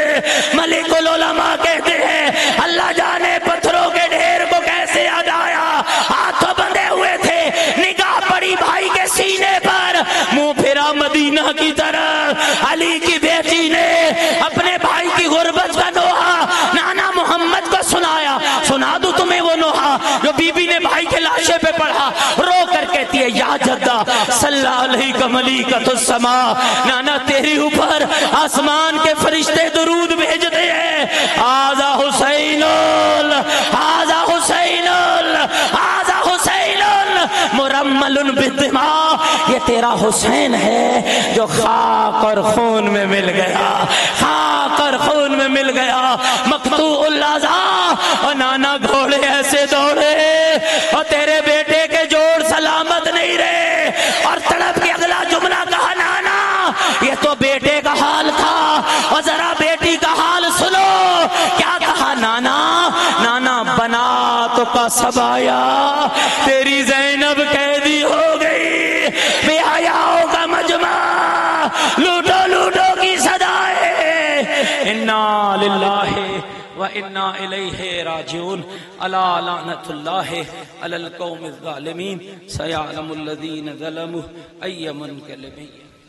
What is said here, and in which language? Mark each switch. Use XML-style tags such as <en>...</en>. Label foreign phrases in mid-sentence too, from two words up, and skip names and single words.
<ur>ملک العلماء کہتے ہیں اللہ جانے پتھروں کے ڈھیر کو کیسے یاد آیا، ہاتھوں بندھے ہوئے تھے، نگاہ پڑی بھائی کے سینے پر، منہ پھرا مدینہ کی طرف، علی کی بیٹی نے اپنے بھائی کی غربت کا نوحہ نانا محمد کو سنایا۔ سنا دوں تمہیں وہ نوحہ جو بی بی نے بھائی کے لاشے پہ پڑھا، رو کر کہتی ہے</ur> <ar>یا جدہ صلی علیہ ملیکۃ السماء،</ar> <ur>نانا تیری اوپر آسمان کے فرشتے درود بھیجتے ہیں،</ur> <ar>آذا حسین آذا حسین آذا حسین مرمل بالدماء،</ar> <ur>یہ تیرا حسین ہے جو خاک اور خون میں مل گیا، خاک اور خون میں مل گیا،</ur> <ar>مقطوع الاعضاء،</ar> <ur>اور نانا گھوڑے ایسے دوڑے اور تیرے بیٹے کے جوڑ سلامت نہیں رہے، اور تڑپ کے اگلا جملہ کہا نانا یہ تو بیٹے کا حال تھا، اور ذرا بیٹی کا حال سنو، کیا کہا نانا؟ نانا بناتوں کا سب آیا، تیری زینب قیدی ہو گئی، بے حیاؤں کا مجمع، لوٹو لوٹو کی صدائے،</ur> <ar>انا للہ وإنا إليه راجعون ألا لعنة الله على القوم الظالمين سيعلم الذين ظلموا أي منقلب</ar>